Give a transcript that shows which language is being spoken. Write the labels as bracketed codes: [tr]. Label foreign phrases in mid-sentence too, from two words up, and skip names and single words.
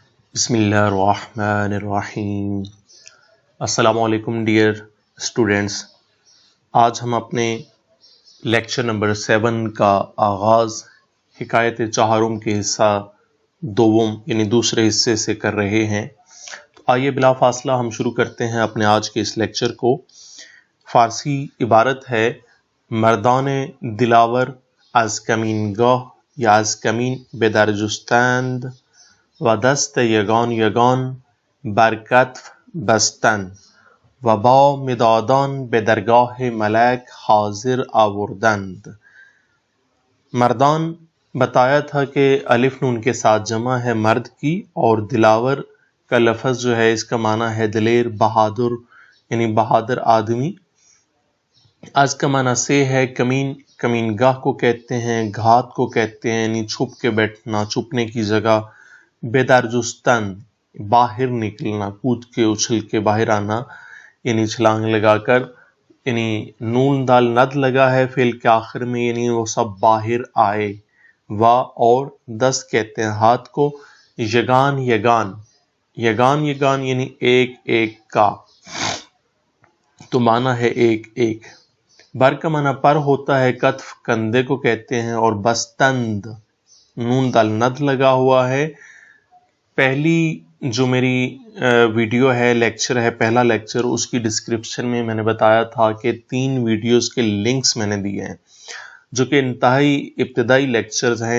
[ur] بسم اللہ الرحمن الرحیم۔ السلام علیکم [en] dear students, [ur] آج ہم اپنے لیکچر نمبر 7 کا آغاز حکایت چہارم کے حصہ دوم یعنی دوسرے حصے سے کر رہے ہیں۔ تو آئیے بلا فاصلہ ہم شروع کرتے ہیں اپنے آج کے اس لیکچر کو۔ فارسی عبارت ہے [fa] مردان دلاور از کمین گاه یا از کمین به در جستند و دست یگان یگان بر کتف بستن و با مدادان به درگاه ملک حاضر آوردند۔ [ur] مردان بتایا تھا کہ الف نون کے ساتھ جمع ہے مرد کی، اور دلاور کا لفظ جو ہے اس کا معنی ہے دلیر، بہادر، یعنی بہادر آدمی۔ از کا معنی سے ہے کمین، کمین گاہ کو کہتے ہیں، گھات کو کہتے ہیں یعنی چھپ کے بیٹھنا، چھپنے کی جگہ۔ [fa] بیدار جستن [ur] باہر نکلنا، کود کے اچھل کے باہر آنا، یعنی چھلانگ لگا کر، یعنی نون دال ند لگا ہے فعل کے آخر میں، یعنی وہ سب باہر آئے۔ وا اور دس کہتے ہیں ہاتھ کو، [fa] یگان یگان، یگان یگان [ur] یعنی ایک ایک کا، تو معنی ہے ایک ایک۔ بر کا معنی پر ہوتا ہے، کتف کندھے کو کہتے ہیں، اور بستند نون دال ند لگا ہوا ہے۔ پہلی جو میری ویڈیو ہے، لیکچر ہے، پہلا لیکچر، اس کی ڈسکرپشن میں میں نے بتایا تھا کہ 3 ویڈیوز کے لنکس میں نے دیے ہیں جو کہ انتہائی ابتدائی لیکچرز ہیں۔